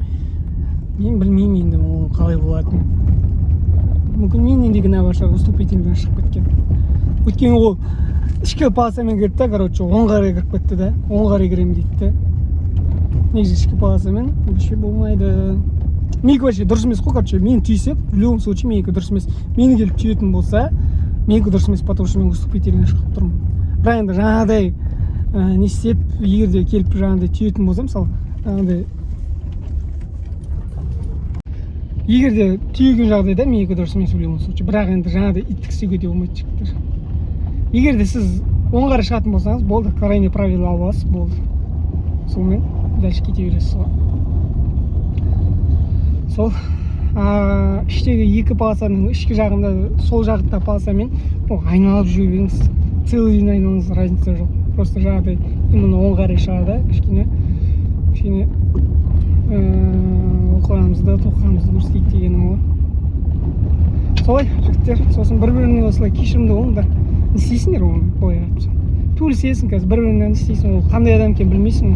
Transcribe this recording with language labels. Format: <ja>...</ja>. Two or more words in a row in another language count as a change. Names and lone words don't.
<kk>Мен білмеймін енді оның қалай болатынын. Мүмкін менен де кінә бар шығар, уступительден шығып кеткен. Өйткені ол ішкі полосамен кірді да, короче, оң қарай кіріп кетті да, оң қарай кіремін дейді да. Негізі ішкі полосамен вообще болмайды. Менікі вообще дұрыс емес қой, короче, мен түйсеп,</kk> <ru>в любом случае</ru> <kk>менікі дұрыс емес. Мені келіп түйетін болса, менікі дұрыс емес,</kk> <ru>потому что</ru> <kk>мен уступительден шығып тұрмын. Бірақ енді жаңағыдай не істеп, егер де келіп жаңағыдай түйетін болса, мысалы, жаңағыдай егер де түйген жағдайда менікі дұрыс емес,</kk> <ru>в любом случае.</ru> <kk>Бірақ енді жаңағыдай иттік істеуге де болмайды жігіттер. Егер де сіз оң қарай шығатын болсаңыз, болды,</kk> <ru>крайне правило</ru> <kk>алып аласыз, болды. Сонымен дальше кете бересіз ғой. Сол іштегі екі полосаның ішкі жағында, сол жағында полосамен айналып жүре беріңіз.</kk> <ru>Целый день</ru> <kk>айналыңыз, разница жоқ. Просто жаңағыдай именно оң қарай шығады, кішкене оқығанымызды, тоқығанымызды көрсетейік дегенім ғой. Солай, жігіттер, сосын бір-біріне осылай кешірімді болыңдар. Не істейсіңдер оны, былай айтсам. Төбелесесің қазір, бір-бірінен істейсің, ол қандай адам екенін білмейсің.</kk>